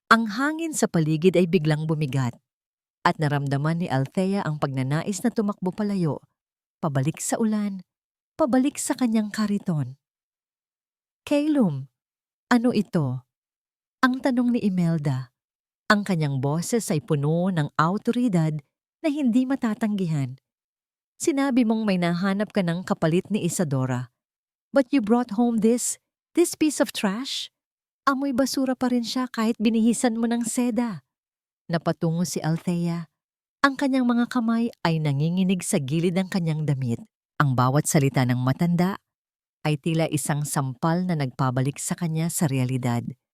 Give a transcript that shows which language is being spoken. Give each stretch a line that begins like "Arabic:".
Filipino: Ang hangin sa paligid ay biglang bumigat at naramdaman ni Althea ang pagnanais na tumakbo palayo, pabalik sa ulan, pabalik sa kanyang kariton. Kylum, ano ito? Ang tanong ni Imelda. Ang kanyang boses ay puno ng awtoridad na hindi matatanggihan. Sinabi mong may nahanap ka ng kapalit ni Isadora.
English: But you brought home this piece of trash?
Filipino: Amoy basura pa rin siya kahit binihisan mo ng seda. Napatungo si Althea. Ang kanyang mga kamay ay nanginginig sa gilid ng kanyang damit. Ang bawat salita ng matanda ay tila isang sampal na nagpabalik sa kanya sa realidad.